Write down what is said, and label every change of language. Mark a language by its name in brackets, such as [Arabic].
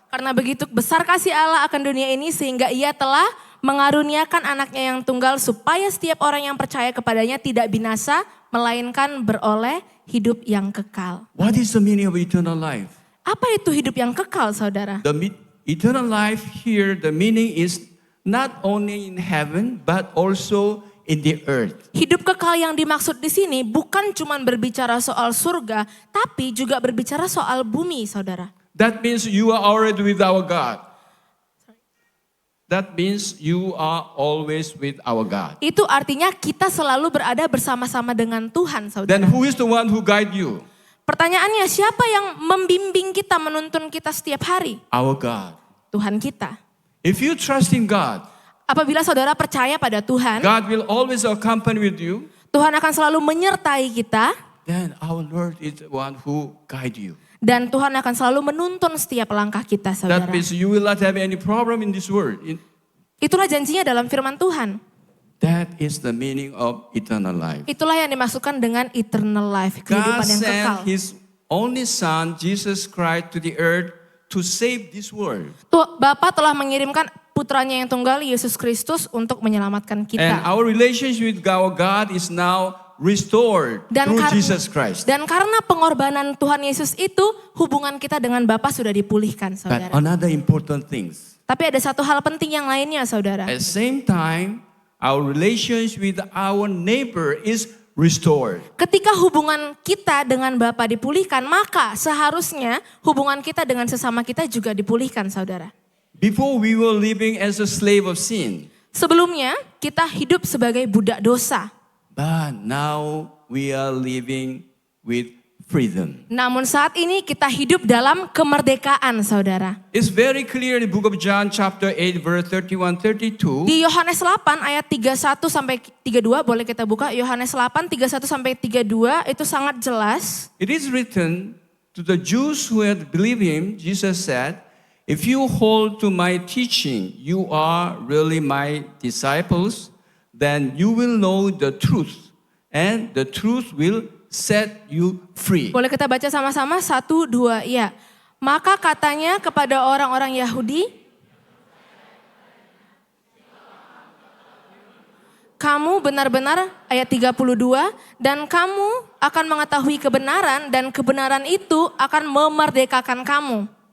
[Indonesian] Karena begitu besar kasih Allah akan dunia ini sehingga ia telah mengaruniakan anaknya yang tunggal supaya setiap orang yang percaya kepadanya tidak binasa melainkan beroleh hidup yang kekal. [English] What is the meaning of eternal life? [Indonesian] Apa itu hidup yang kekal saudara? [English] Eternal life here, the meaning is not only in heaven but also in the earth. [Indonesian] Hidup kekal yang dimaksud di sini bukan cuma berbicara soal surga, tapi juga berbicara soal bumi, saudara. [English] That means you are already with our God. That means you are always with our God. [Indonesian] Itu artinya kita selalu berada bersama-sama dengan Tuhan, [English] Then [Indonesian] saudara. [English] who is the one who guide you? [Indonesian] Pertanyaannya, siapa yang membimbing kita, menuntun kita setiap hari? [English] Our God. [Indonesian] Tuhan kita. [English] If you trust in God, [Indonesian] Apabila saudara percaya pada Tuhan, [English] God will always accompany with you. [Indonesian] Tuhan akan selalu menyertai kita, [English] Then our Lord is the one who guide you. [Indonesian] dan Tuhan akan selalu menuntun setiap langkah kita, saudara. [English] That means you will not have any problem in this world. [Indonesian] Itulah janjinya dalam firman Tuhan. [English] That is the meaning of eternal life. [Indonesian] Itulah yang dimaksudkan dengan [English] eternal life, God [Indonesian] kehidupan yang kekal. [English] sent His only Son, Jesus Christ, to the earth to save this world. [Indonesian] Bapa telah mengirimkan putranya yang tunggal, Yesus Kristus, untuk menyelamatkan [English] And [Indonesian] kita. [English] our relationship with our God is now restored through Jesus Christ. [Indonesian] Dan karena pengorbanan Tuhan Yesus itu, hubungan kita dengan Bapa sudah dipulihkan, [English] But [Indonesian] saudara. [English] another important things. [Indonesian] Tapi ada satu hal penting yang lainnya, saudara. [English] At the same time, our relationship with our neighbor is restored. [Indonesian] Ketika hubungan kita dengan Bapa dipulihkan, maka seharusnya hubungan kita dengan sesama kita juga dipulihkan, saudara. [English] Before we were living as a slave of sin. [Indonesian] Sebelumnya kita hidup sebagai budak dosa. [English] But now we are living with freedom. [Indonesian] Namun saat ini kita hidup dalam kemerdekaan, saudara. [English] It's very clear in the book of John chapter 8 verse 31-32. [Indonesian] Di Yohanes 8 ayat 31 sampai 32, boleh kita buka Yohanes 8 31 sampai 32, itu sangat jelas. [English] It is written to the Jews who had believed him, Jesus said, "If you hold to my teaching, you are really my disciples, then you will know the truth, and the truth will set you free." [Indonesian] Boleh kita baca sama-sama? 1, 2, ya. Maka katanya kepada orang-orang Yahudi, kamu benar-benar, ayat 32, dan kamu akan mengetahui kebenaran dan kebenaran itu akan memerdekakan kamu.